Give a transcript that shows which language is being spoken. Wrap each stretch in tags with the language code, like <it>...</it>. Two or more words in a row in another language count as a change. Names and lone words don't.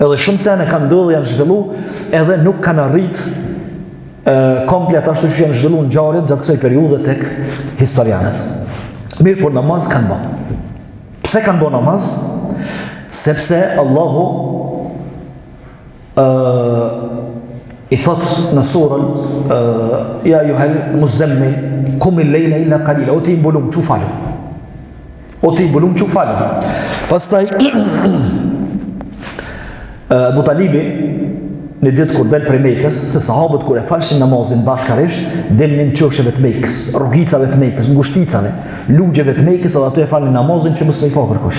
<sq>Edhe shumë sene kanë ndodhur, janë zhvillu, edhe nuk kanë arrit komplet ashtu që janë zhvillu në ngjarjet gjatë kësaj periudhe tek historianët. Mirë, por namaz kanë bë. Pse kanë bë namaz? Sepse Allahu i thot në surën</sq> <ar>يا أيها المزمل قم الليل إلا قليلا,</ar> <sq>o ti mbulum çu falë. O ti mbulum çu falë. Pastaj Abu Talibi në ditë kur del prej Mekës, se sahabët kur e falshin namazin bashkarisht, delnin çosheve të Mekës, rrugicave të Mekës, ngushticave, lugjeve të Mekës, edhe ato e falnin namazin që mos me i pa kërkush.</sq>